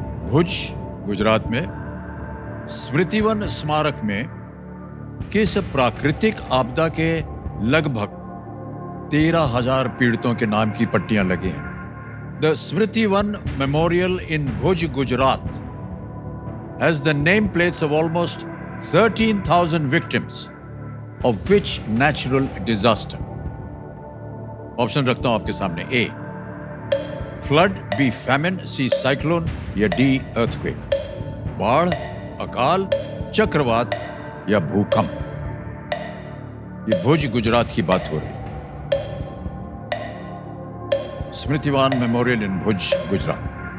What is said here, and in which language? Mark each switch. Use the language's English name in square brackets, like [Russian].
[Hindi] भुज, गुजरात में स्मृतिवन स्मारक में किस प्राकृतिक आपदा के लगभग 13,000 पीड़ितों के नाम की पट्टियां लगी हैं? [English] The Smritivan memorial in Bhuj, Gujarat has the nameplates of almost 13,000 victims of which natural disaster? [Hindi] Option रखता हूं आपके सामने. [English] A, flood, B, famine, C, cyclone या D, earthquake. [Hindi] बाढ़, अकाल, चक्रवात या भूकंप. ये भुज गुजरात की बात हो रही है. [English] Smritivan memorial in Bhuj, Gujarat.